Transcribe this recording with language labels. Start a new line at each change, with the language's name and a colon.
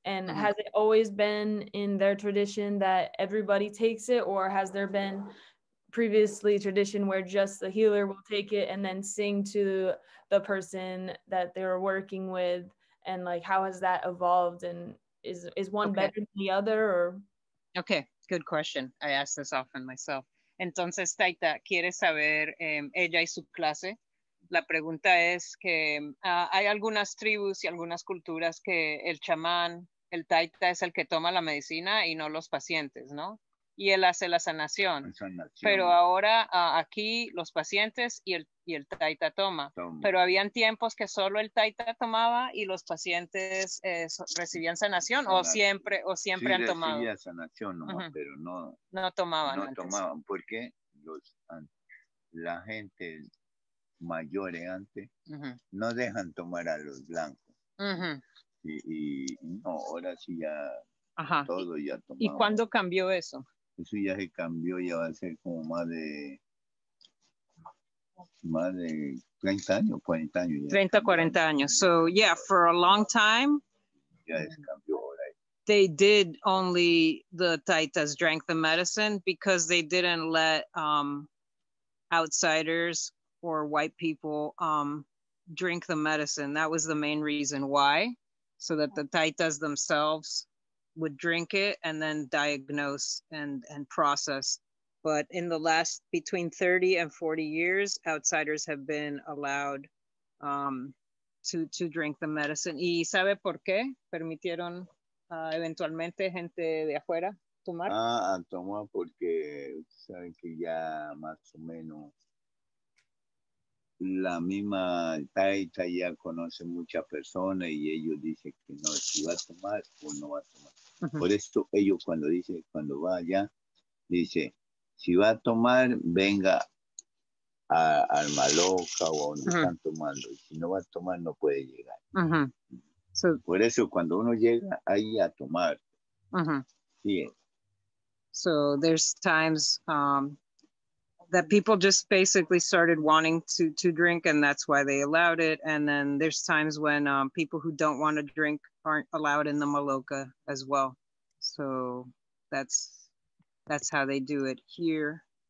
English: And has it always been in their tradition that everybody takes it, or has there been previously tradition where just the healer will take it and then sing to the person that they were working with? And like, how has that evolved, and is one better than the other, or? Okay, good question. I ask this often myself.
Spanish: Entonces, Taita quiere saber, ella y su clase. La pregunta es que hay algunas tribus y algunas culturas que el chamán, el taita, es el que toma la medicina y no los pacientes, ¿no? Y él hace la sanación. Pero ahora aquí los pacientes y el taita toma. Pero habían tiempos que solo el taita tomaba y los pacientes recibían sanación, o siempre Sí, han tomado. recibía sanación nomás, pero no tomaban. No tomaban, porque la gente mayores antes no dejan tomar a los blancos. Y no, ahora sí ya todo ya tomamos. ¿Y cuándo cambió eso? Eso ya se cambió, ya va a ser como más de 30 años, 40 años.
English: 30, 40 años. So yeah, for a long time,
Spanish: ya se cambió ahora.
English: They did only, the taitas drank the medicine because they didn't let outsiders or white people drink the medicine. That was the main reason why, so that the taitas themselves would drink it and then diagnose and process. But in the last between 30 and 40 years, outsiders have been allowed to drink the medicine.
Spanish: ¿Y sabe por qué permitieron eventualmente gente de afuera tomar? Tomar porque saben que ya más o menos la misma taita ya conoce muchas personas y ellos dicen que no, si va a tomar o no va a tomar. Por eso ellos cuando va allá, dice, si va a tomar, venga al Maloca o donde están tomando. Y si no va a tomar, no puede llegar.
English: So,
Spanish: por eso cuando uno llega ahí a tomar, sí.
English: So there's times that people just basically started wanting to drink, and that's why they allowed it. And then there's times when people who don't want to drink aren't allowed in the Maloca as well. So that's how they do it here.